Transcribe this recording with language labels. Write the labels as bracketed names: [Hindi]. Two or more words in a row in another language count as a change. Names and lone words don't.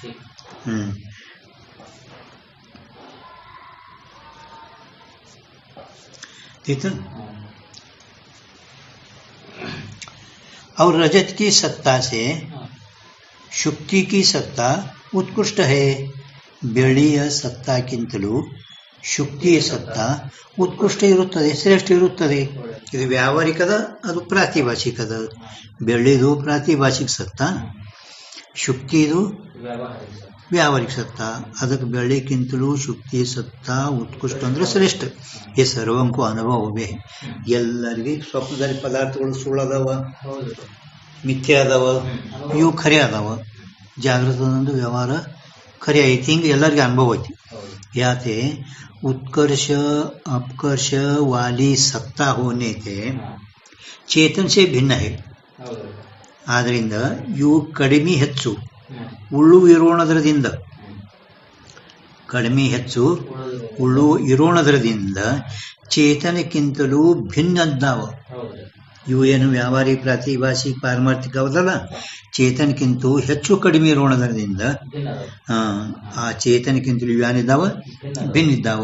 [Hindi] ठीक है. और रजत की सत्ता से ಶುಕ್ತಿ की सत्ता उत्कृष्ट है. [Kannada] ಬೆಳ್ಳಿಯ ಸತ್ತಾಕ್ಕಿಂತಲೂ ಶುಕ್ತಿಯ ಸತ್ತಾ ಉತ್ಕೃಷ್ಟ ಇರುತ್ತದೆ, ಶ್ರೇಷ್ಠ ಇರುತ್ತದೆ. ಇದು ವ್ಯಾವಹಾರಿಕದ, ಅದು ಪ್ರಾತಿಭಾಷಿಕದ. ಬೆಳ್ಳಿದು ಪ್ರಾತಿಭಾಷಿಕ ಸತ್ತಾ, ಶುಕ್ತಿದು ವ್ಯಾವಹಾರಿಕ ಸತ್ತಾ. ಅದಕ್ಕೆ ಬೆಳ್ಳಿಗಿಂತಲೂ ಶುಕ್ತಿಯ ಸತ್ತಾ ಉತ್ಕೃಷ್ಟ ಅಂದ್ರೆ ಶ್ರೇಷ್ಠ. ಈ ಸರ್ವಂಕು ಅನುಭವವೇ. ಎಲ್ಲರಿಗೆ ಸ್ವಪ್ನದಲ್ಲಿ ಪದಾರ್ಥಗಳು ಸುಳ್ಳದಾವ, ಮಿಥ್ಯೆ ಅದಾವ, ಇವು ಖರೆ ಅದಾವ. ಜಾಗೃತದೊಂದು ವ್ಯವಹಾರ ಖರೆ ಐತಿ. ಹಿಂಗೆ ಎಲ್ಲರಿಗೂ ಅನುಭವ ಐತಿ. [Hindi] ಯಾತೆ उत्कर्ष अपकर्ष वाली सत्ता होने से चेतन से भिन्न है. [Kannada] ಆದ್ದರಿಂದ ಇವು ಕಡಿಮೆ ಹೆಚ್ಚು ಉಳ್ಳು ಇರೋಣದ್ರದಿಂದ ಕಡಿಮೆ ಹೆಚ್ಚು ಉಳ್ಳು ಇರೋಣದ್ರದಿಂದ ಚೇತನಕ್ಕಿಂತಲೂ ಭಿನ್ನದ್ದಾವ. ಇವು ಏನು ವ್ಯಾವಹಾರಿಕ ಪ್ರಾತಿಭಾಷಿಕ ಪಾರಮಾರ್ಥಿಕ ಅವದಲ್ಲ, ಚೇತನಕ್ಕಿಂತ ಹೆಚ್ಚು ಕಡಿಮೆ ಇರೋಣದ್ರದಿಂದ ಆ ಚೇತನಕ್ಕಿಂತಲೂ ಏನಿದ್ದಾವ ಭಿನ್ನ ಇದ್ದಾವ.